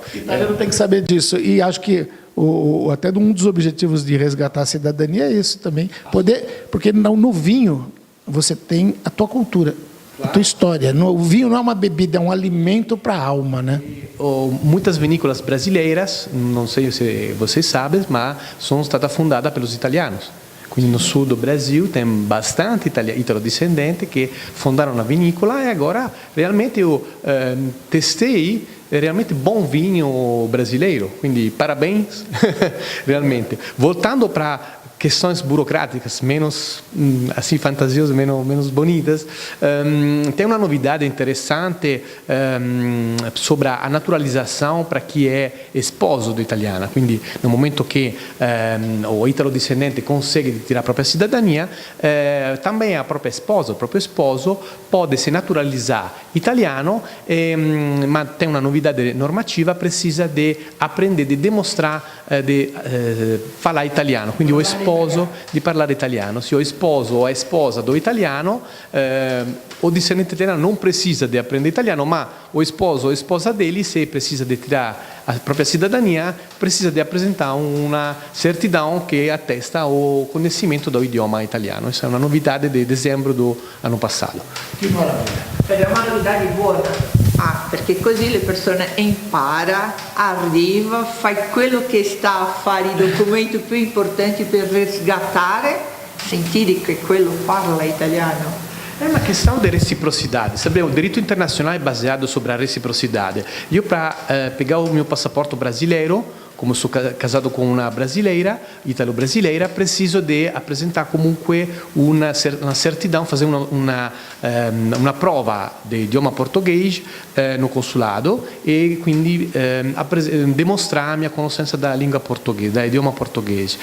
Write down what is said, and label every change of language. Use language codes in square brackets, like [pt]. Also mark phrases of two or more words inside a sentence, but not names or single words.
[pt] O italiano tem que saber disso, e acho que até um dos objetivos de resgatar a cidadania é isso também, porque no vinho você tem a tua cultura, a tua história. O vinho não é uma bebida, é um alimento para a alma, né? Muitas vinícolas brasileiras, não sei se vocês sabem, mas são stadas fundadas pelos italianos. Quindi no sul do Brasil tem bastante [it] italo-descendenti che fondarono una vinícola, [pt] e agora realmente eu testei realmente bom vinho brasileiro, quindi parabéns, realmente. Voltando para questões burocráticas menos assim fantasiosas, menos bonitas, tem uma novidade interessante sobre a naturalização para quem é esposo do italiano. Quindi no momento que o italo-descendente consegue tirar a própria cidadania, também a própria esposa, o próprio esposo pode se naturalizar italiano, mas tem uma novidade normativa, precisa de aprender, de demonstrar, de falar italiano, quindi o esposo [it] di parlare italiano. [pt] Se o esposo ou a esposa do italiano, o discendente italiano não precisa de aprender italiano, ma o esposo ou a esposa dele, se precisa de tirar a própria cidadania, precisa de apresentar uma certidão que attesta o conhecimento do idioma italiano. Essa é uma novidade de dezembro do ano passado. Que maravilha. [it] È una novità buona. Perché così le persone imparano, arriva, fai quello che sta a fare i documenti più importanti per riscattare, sentire che quello parla italiano. [pt] É uma questão de reciprocidade. Sabe, o direito internacional é baseado sobre a reciprocidade. Eu, para pegar o meu passaporte brasileiro, como sou casado com uma brasileira, italo-brasileira, preciso de apresentar comunque uma certidão, fazer uma prova de idioma português no consulado, e quindi demonstrar a minha conoscenza da língua portuguesa, da idioma português.